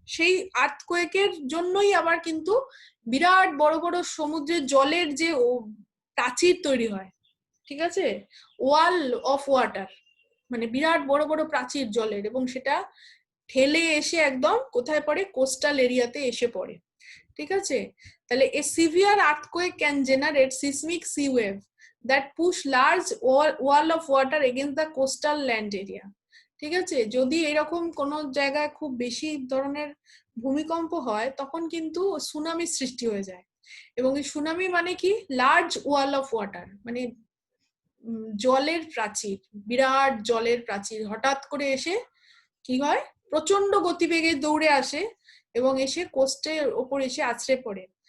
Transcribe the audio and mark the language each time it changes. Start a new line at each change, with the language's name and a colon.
Bangla: সেই আর্থকোয়েকের জন্যই আবার কিন্তু বিরাট বড় বড় সমুদ্রের জলের যে প্রাচীর তৈরি হয়, ঠিক আছে, ওয়াল অফ ওয়াটার, মানে বিরাট বড় বড় প্রাচীর জলের, এবং সেটা ঠেলে এসে একদম কোথায় পড়ে, কোস্টাল এরিয়াতে এসে পড়ে, ঠিক আছে?
English: তাহলে a severe earthquake can generate seismic sea wave that push large wall of water against the coastal land area,
Bangla: ঠিক আছে? যদি এরকম কোন জায়গায় খুব বেশি ধরনের ভূমিকম্প হয়, তখন কিন্তু সুনামি সৃষ্টি হয়ে যায়। এবং এই সুনামি মানে কি, লার্জ ওয়াল অফ ওয়াটার, মানে জলের প্রাচীর, বিরাট জলের প্রাচীর হঠাৎ করে এসে কি হয়, প্রচন্ড গতিবেগে দৌড়ে আসে এবং এসে কোস্টের ওপর এসে আছড়ে পড়ে।